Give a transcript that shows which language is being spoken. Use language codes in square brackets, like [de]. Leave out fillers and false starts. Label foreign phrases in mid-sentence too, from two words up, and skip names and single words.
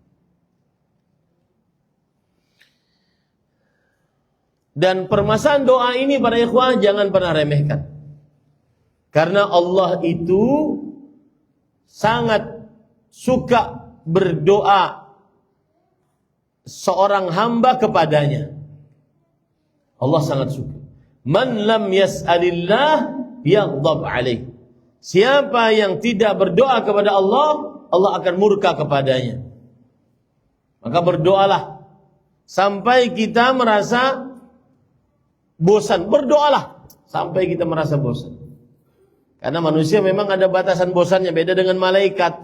[id] Dan permasalahan doa ini para ikhwah jangan pernah remehkan. Karena Allah itu sangat suka berdoa seorang hamba kepadanya. Allah sangat suka. [ar] من لم يسأل الله يغضب عليه. [id] Siapa yang tidak berdoa kepada Allah, Allah akan murka kepadanya. Maka berdoalah sampai kita merasa bosan. Berdoalah sampai kita merasa bosan. Karena manusia memang ada batasan bosannya, beda dengan malaikat.